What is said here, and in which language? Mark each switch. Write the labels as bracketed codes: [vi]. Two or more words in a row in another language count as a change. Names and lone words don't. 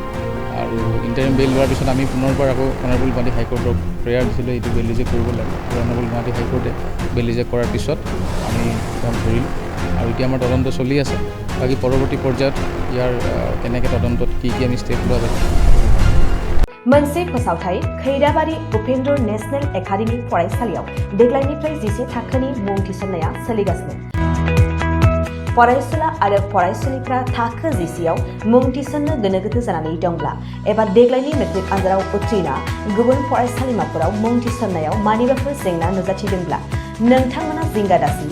[as] আৰু [en] interim bail [as] লোৱাৰ পিছত আমি পুনৰবাৰ আকৌ অনাৰেবল গুৱাহাটী হাইকোৰ্টক প্ৰেয়াৰ দিছিলোঁ এইটো [en] bail reject [as] কৰিব লাগে। আৰু অনাৰেবল গুৱাহাটী হাইকোৰ্টে [en] bail reject [as] কৰাৰ পিছত আমি তেওঁক ধৰিলোঁ। আৰু এতিয়া আমাৰ তদন্ত চলি আছে। বাকী পৰৱৰ্তী পৰ্যায়ত ইয়াৰ কেনেকৈ তদন্তত কি আমি ষ্টেপ লোৱা যায়। [brx] मोनसे फोसावथाय खैराबारि उपेन्द्र नेशनेल एकाडेमि फरायसालियाव देग्लायनिफ्राय 10 थाखोनि मुं थिसननाया सोलिगासिनो। फरायसुला आरो फरायसुलिफ्रा थाखो 10आव मुं थिसननो गोनो गोथो जानानै दंब्ला एबा देग्लायनि मेट्रिक आनजादाव उथ्रिना गुबुन फरायसालिमाफोराव मुं थिसननायाव मानिबाफोर जेंना नुजाथिदोंब्ला नोंथांमोना जिंगा दासि।